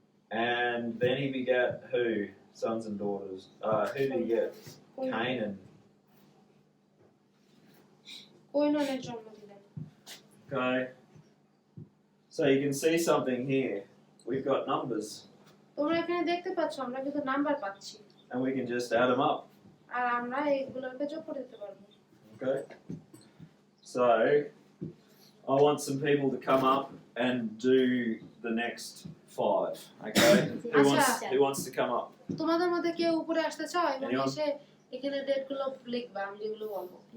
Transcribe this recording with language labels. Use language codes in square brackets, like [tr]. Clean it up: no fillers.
[en] And then he begat who? Sons and daughters. Who did he get? Canaan. [bn] কইননের জন্ম দিলেন। [en] Okay. So you can see something here. We've got numbers. [bn] তোমরা এখানে দেখতে পাচ্ছ আমরা কিন্তু নাম্বার পাচ্ছি [en] And we can just add them up. [bn] আর আমরা এগুলোকে যোগ করে দিতে পারবো। [en] Okay. So I want some people to come up and do the next 5. Okay. Who wants to come up? [bn] তোমাদের মধ্যে কেউ উপরে আসতে চাও এবং [en] Anyone? [bn] এসে এখানে ডেটগুলো লিখবা, আমি যেগুলো বলবো।